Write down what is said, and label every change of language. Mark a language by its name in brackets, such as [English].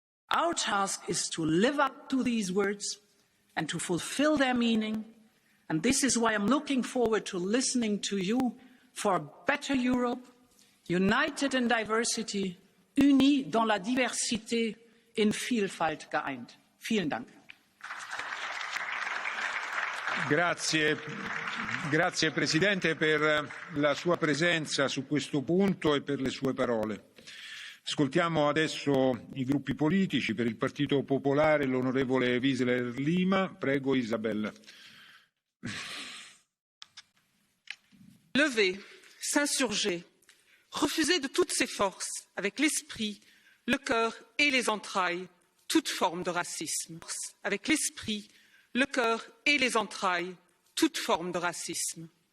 [English] Our task is to live up to these words and to fulfill their meaning, and this is why I'm looking forward to listening to you for a better Europe, united in diversity, [French] unis dans la diversité, [German] in Vielfalt geeint. Vielen Dank. [Italian] Grazie Presidente per la sua presenza su questo punto e per le sue parole. Ascoltiamo adesso i gruppi politici. Per il Partito Popolare l'onorevole Wiesler Lima. Prego Isabella. [French] Lever, s'insurger, refuser de toutes ses forces, avec l'esprit, le cœur et les entrailles, toute forme de racisme. Avec l'esprit, le cœur et les entrailles, toute forme de racisme.